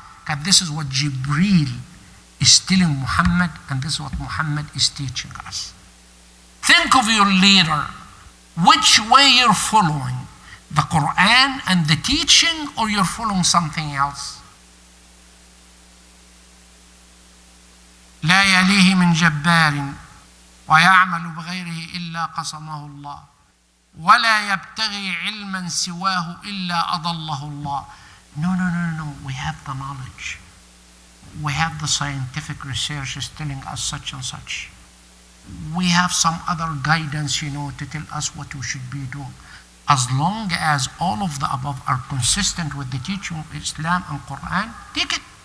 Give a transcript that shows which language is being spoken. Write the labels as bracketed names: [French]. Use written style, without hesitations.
[English] Because this is what Jibreel is telling Muhammad, and this is what Muhammad is teaching us. Think of your leader. Which way you're following? The Quran and the teaching, or you're following something else? [Arabic] لا يليه من جبار ويعمل بغيره إلا قسمه الله ولا يبتغي علما سواه إلا أضله الله. [English] No. We have the knowledge. We have the scientific research telling us such and such. We have some other guidance, to tell us what we should be doing. As long as all of the above are consistent with the teaching of Islam and Quran, take it.